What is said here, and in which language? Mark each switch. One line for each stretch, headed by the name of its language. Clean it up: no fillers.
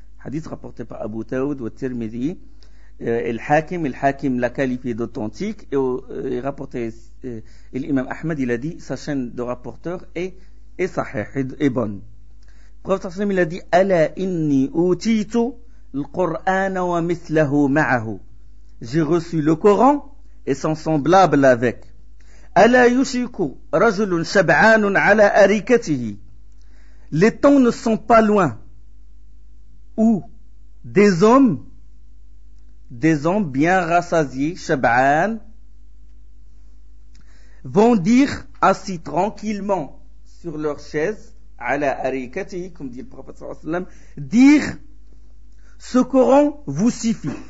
French: Hadith rapporté par Abu Dawud wa Tirmidhi al-Hakim, al-Hakim l'a qualifié d'authentique et rapporté l'imam Ahmad, il a dit sa chaîne de rapporteur est sahih, est bonne. Le prophète
Arabic: sallallahu alayhi wa sallam,
French: il a dit
Arabic: ala inni utitu al-Qur'an wa mithlahu ma'ahu.
French: J'ai reçu le Coran et son semblable avec.
Arabic: ألا يشيك رجل شبعان على أريكته.
French: Les temps ne sont pas loin où des hommes bien rassasiés, شبعان, vont dire assis tranquillement sur leur chaise,
Arabic: على أريكته,
French: comme dit le prophète
Arabic: صلى الله عليه وسلم,
French: dire ce Coran vous suffit.